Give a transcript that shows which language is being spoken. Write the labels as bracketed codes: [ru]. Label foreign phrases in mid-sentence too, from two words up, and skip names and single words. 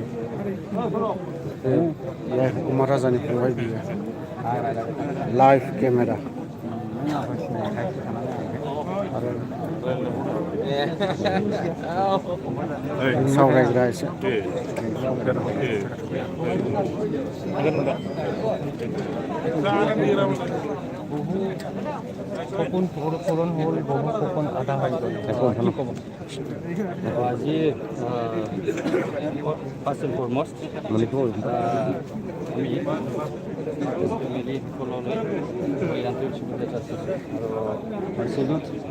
[brx] Umar Razani फंबाय बियो [en] live camera [brx] सावरायग्रा एसे [as] সপোন পূৰণ হ'ল বহু সপোন আধা হৈ গ'ল কি ক'ব আজি [en] first and foremost [as] আমি ফেমিলি সকললৈ মই আন্তৰিক শুভেচ্ছা যাচিছোঁ আৰু চেলুট